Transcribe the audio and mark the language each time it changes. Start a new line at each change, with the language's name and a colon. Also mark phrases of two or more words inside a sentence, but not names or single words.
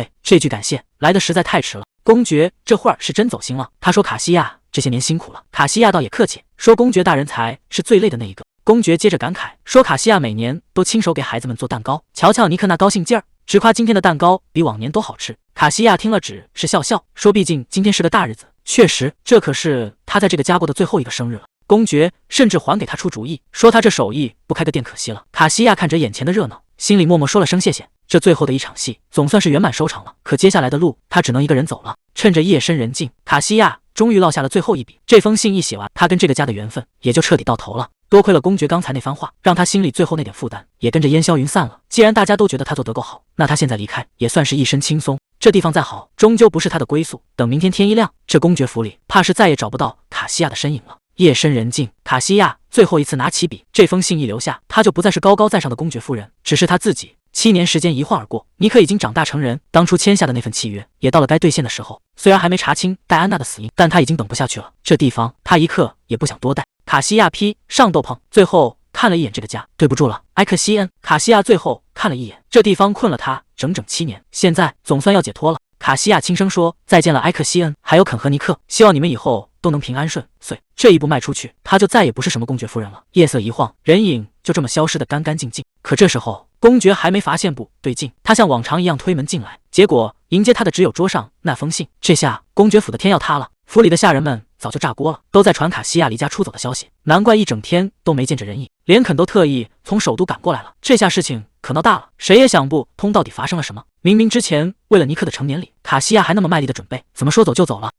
Chinese: 這句感謝來得實在太遲了。公爵這會兒是真走心了。他說：“卡西亞這些年辛苦了。”卡西亞倒也客氣，說：“公爵大人才是最累的那一個。” 公爵接着感慨說：“卡西亞每年都親手給孩子們做蛋糕，瞧瞧尼克那高興勁兒，只誇今天的蛋糕比往年都好吃。” 卡西亞聽了只是笑笑，說：“畢竟今天是個大日子，確實，這可是他在這個家過的最後一個生日了。” 公爵甚至還給他出主意，說他這手藝不開個店可惜了。卡西亞看着眼前的熱鬧，心裡默默說了聲謝謝。這最後的一場戲總算是圓滿收場了，可接下來的路他只能一個人走了。趁着夜深人靜，卡西亞終於落下了最後一筆。這封信一寫完，他跟这個家的緣分也就徹底到頭了。多虧了公爵剛才那番話，讓他心裡最後那點負擔也跟着煙消雲散了。既然大家都覺得他做得夠好，那他現在離開也算是一身輕鬆。這地方再好，終究不是他的歸宿。等明天天一亮，這公爵府裡怕是再也找不到卡西亞的身影了。夜深人靜，卡西亞最後一次拿起筆，這封信一留下，他就不再是高高在上的公爵夫人，只是他自己。7年時間一晃而過，尼克已经長大成人，當初簽下的那份契約也到了該兌現的時候。雖然還沒查清戴安娜的死因，但他已經等不下去了。這地方他一刻也不想多待。卡西亞披上斗篷，最後看了一眼這個家，對不住了，埃克西恩。卡西亞最後看了一眼，這地方困了他整整7年，現在總算要解脫了。卡西亞輕聲說：“再見了，埃克西恩，還有肯和尼克，希望你們以後都能平安順遂。” 這一步邁出去，他就再也不是什麼公爵夫人了。夜色一晃，人影就這麼消失得乾乾淨淨。可這時候，公爵還沒發現不對勁，他像往常一樣推門進來，結果迎接他的只有桌上那封信。這下公爵府的天要塌了，府裡的下人們早就炸鍋了，都在傳卡西亞離家出走的消息。難怪一整天都沒見着人影，連肯都特意從首都趕過來了。這下事情可鬧大了，誰也想不通到底發生了什麼。明明之前為了尼克的成年禮，卡西亞還那麼賣力的準備，怎麼說走就走了？